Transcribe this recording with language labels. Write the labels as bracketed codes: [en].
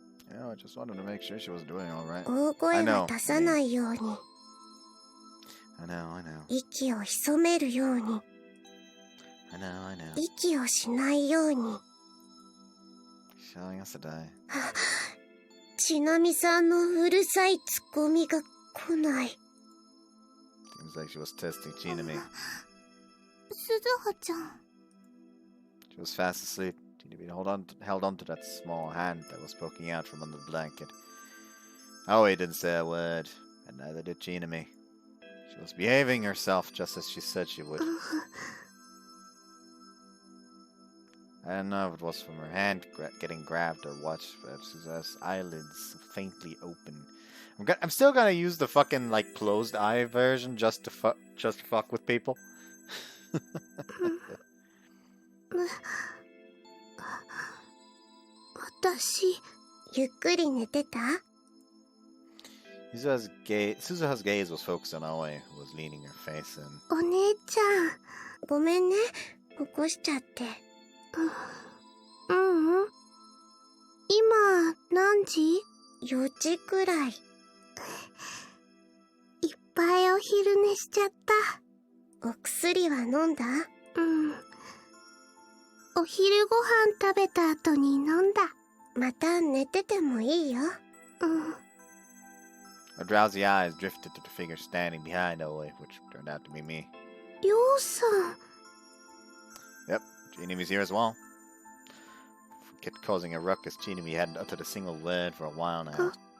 [en] Yeah, I just wanted to make sure she was doing all right. [ja] 大声は出さないように。 [en] I know. [ja] 息を潜めるように。 [en] I know. [ja] 息をしないように。 [en] Showing us a die. [ja] ちなみさんのうるさいツッコミが来ない。 [en] Seems like she was testing Chinami. [ja] 鈴葉ちゃん。 [en] She was fast asleep. Chinami held on to that small hand that was poking out from under the blanket. Aoi didn't say a word, and neither did Chinami. She was behaving herself just as she said she would. I don't know if it was from her hand getting grabbed or what, but Suzu's eyelids faintly open. I'm still gonna use the fucking like closed eye version just to fuck with people. [ja] 私、ゆっくり寝てた？ [en] Suzu's gaze was focused on Aoi, who was leaning her face in. [ja] お姉ちゃん、ごめんね、起こしちゃって。ううん。今、何時？ 4 時くらい。いっぱいお昼寝しちゃった。お薬は飲んだ？うん。お昼ご飯食べた後に飲んだ。また寝ててもいいよ。うん。 [en] Her drowsy eyes drifted to the figure standing behind Aoi, which turned out to be me. [ja] りょうさん。 [en] Yep, Chinami's here as well. Forget causing a ruckus, Chinami hadn't uttered a single word for a while now.